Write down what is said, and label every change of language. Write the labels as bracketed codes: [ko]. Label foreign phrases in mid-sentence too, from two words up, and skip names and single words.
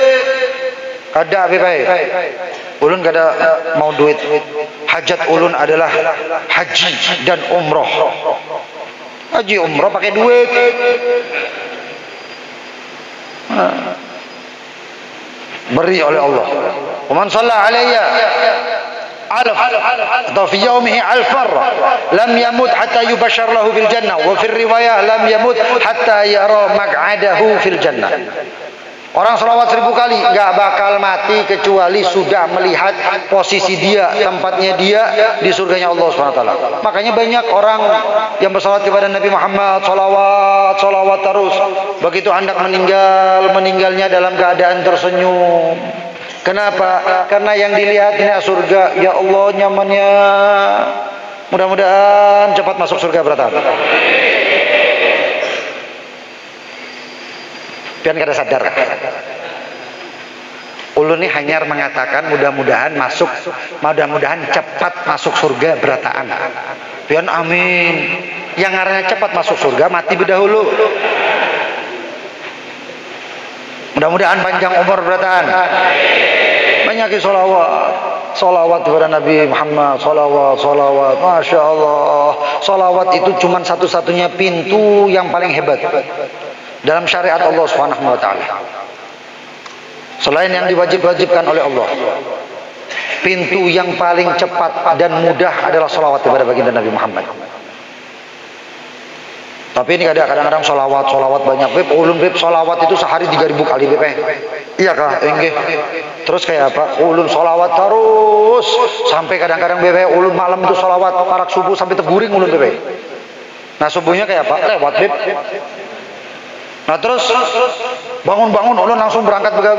[bjn] Kada baik. Ulun kada mau duit. [id] Hajat ulun adalah haji dan umroh. Haji umroh pakai duit. Beri oleh Allah. [ar] من صلى علي ألف atau في يومه ألف لم يمت حتى يبشر له بالجنة وفي رواية لم يمت حتى يرى مقعده في الجنة. [id] Orang salawat 1000 kali nggak bakal mati kecuali sudah melihat posisi dia, tempatnya dia di surganya Allah SWT. Makanya banyak orang yang bersalawat kepada Nabi Muhammad, salawat terus. Begitu hendak meninggalnya dalam keadaan tersenyum. Kenapa? Karena yang dilihatnya surga. [ar] يا الله, [bjn] nyamannya. Mudah-mudahan cepat masuk surga beratan. Pian kada sadar. Ulun ini hanya mengatakan mudah-mudahan cepat masuk surga berataan. Pian amin. Yang ngarannya cepat masuk surga mati berdahulu. Mudah-mudahan panjang umur berataan. [id] Banyak salawat kepada Nabi Muhammad, salawat. [ar] ما شاء الله. [id] Salawat itu cuma satu-satunya pintu yang paling hebat dalam syariat [ar] الله سبحانه وتعالى. [id] Selain yang diwajibkan oleh Allah, pintu yang paling cepat dan mudah adalah salawat kepada baginda Nabi Muhammad. Tapi ini kadang-kadang salawat banyak beb. [bjn] Ulun beb salawat itu sehari 3000 kali beb. [id] Iya kah? Enggak. Terus kayak apa? [bjn] Ulun salawat terus sampai kadang-kadang beb ulun malam itu salawat parak subuh sampai terguring ulun beb. Nah subuhnya kayak apa? Lewat beb. Nah terus bangun ulun langsung berangkat begawi.